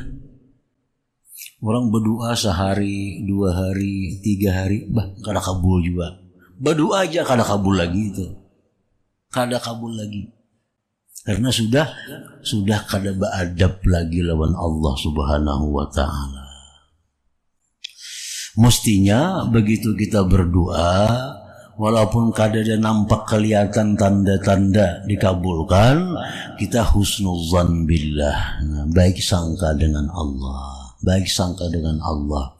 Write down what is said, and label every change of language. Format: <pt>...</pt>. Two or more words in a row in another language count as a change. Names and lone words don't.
<id>Orang berdoa sehari, 2 hari, 3 hari, kada kabul juga. Berdoa aja kada kabul lagi itu. Kada kabul lagi. Karena sudah kada beradab lagi lawan Allah</id> <ar>سبحانه وتعالى.</ar> <id>Mestinya begitu kita berdoa, walaupun kadang nampak kelihatan tanda-tanda dikabulkan, kita</id> <ar>حسن الظن بالله.</ar> <id>Nah, baik sangka dengan Allah. Baik sangka dengan Allah.</id>